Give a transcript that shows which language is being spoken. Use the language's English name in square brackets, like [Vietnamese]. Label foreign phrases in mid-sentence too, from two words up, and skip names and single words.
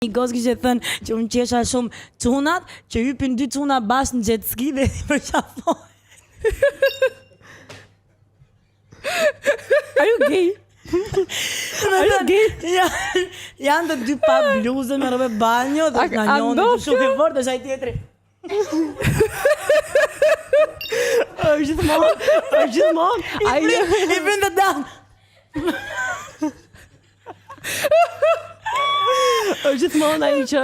[Albanian] Amigos kishte thënë që unë qesha shumë çunat, që hypin 2 çuna bashkë në jet ski dhe i përqafojnë. [English] Are you gay? Are you gay? [Albanian] Janë të dy pa bluzë me rrobe banjo dhe nga njëri ndoshta? shumë i fortë është ai tjetri. Gjithmonë. I bën të dam. Gjithmonë ai që